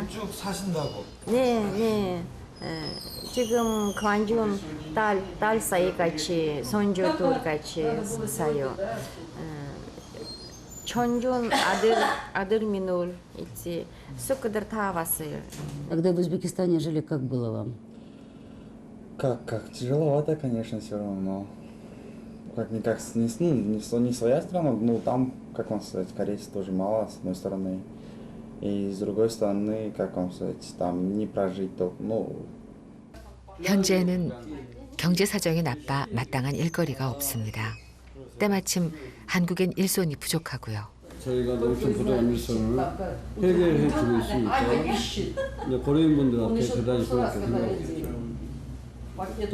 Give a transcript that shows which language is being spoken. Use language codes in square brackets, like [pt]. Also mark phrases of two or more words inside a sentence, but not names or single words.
[ko] 여기 쭉 사신다고. 네. 지금 관중 딸 사이 같이 손주 둘 같이 사요. 천준 아들 민울 있지. 숙들 다 왔어요. [ru] Когда в Узбекистане жили, как было вам? Как? Тяжеловато, конечно, все равно. Как-никак, не своя страна, ну там, как вам сказать, корейцев тоже мало, с одной стороны. И с другой стороны, как вам сказать, там не прожить только, [ko] 현재는 경제 사정이 나빠 마땅한 일거리가 없습니다. 때마침 한국엔 일손이 부족하고요. 저희가 농촌 부족한 일손을 해결해 주고 있으니까 이제 고려인분들한테 대단히 고맙게 생각합니다.